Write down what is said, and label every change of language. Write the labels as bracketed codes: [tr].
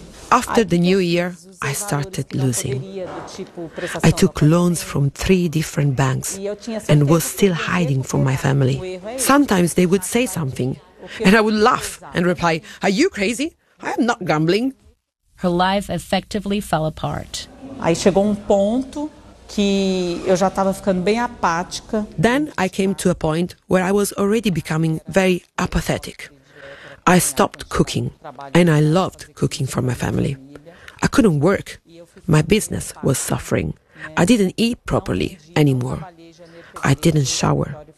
[en] After the new year, I started losing. I took loans from three different banks and was still hiding from my family. Sometimes they would say something, and I would laugh and reply, "Are you crazy? I am not gambling. Her life effectively fell apart. [pt] Aí chegou ponto que eu já estava ficando bem apática. [en] Then I came to a point where I was already becoming very apathetic. I stopped cooking, and I loved cooking for my family. I couldn't work. My business was suffering. I didn't eat properly anymore. I didn't shower.